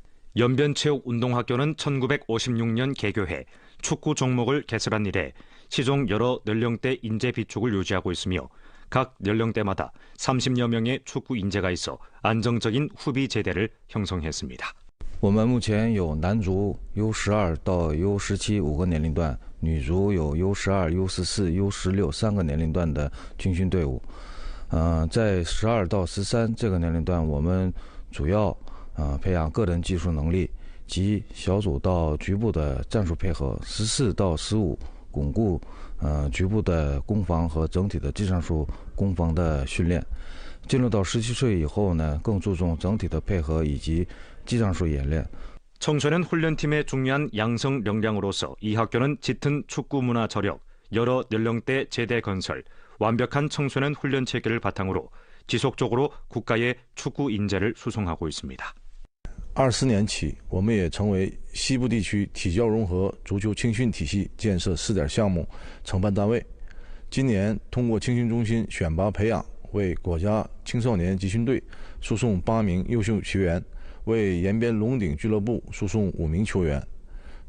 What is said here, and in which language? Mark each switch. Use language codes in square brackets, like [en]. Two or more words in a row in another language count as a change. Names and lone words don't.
[ko] 연변체육운동학교는 1956년 개교해 축구 종목을 개설한 이래 시종 여러 연령대 인재 비축을 유지하고 있으며 각 연령대마다 30여 명의 축구 인재가 있어 안정적인 후비 제대를 형성했습니다. [zh] 我们目前有男足 U12 到 U17 5个年龄段，女足有 U12、U14、U16 3个年龄段的军训队伍。在12到13这个年龄段，我们主要培养个人技术能力及小组到局部的战术配合。14到15巩固局部的攻防和整体的技战术攻防的训练。进入到17岁以后呢，更注重整体的配合以及技战术演练。 [ko] 청소년 훈련팀의 중요한 양성 역량으로서 이 학교는 짙은 축구 문화 저력, 여러 연령대 제대 건설, 완벽한 청소년 훈련 체계를 바탕으로 지속적으로 국가의 축구 인재를 수송하고 있습니다. [zh] 24 年起，我们也成为西部地区体教融合足球青训体系建设试点项目承办单位。今年通过青训中心选拔培养，为国家青少年集训队输送8名优秀学员，为延边龙鼎俱乐部输送5名球员。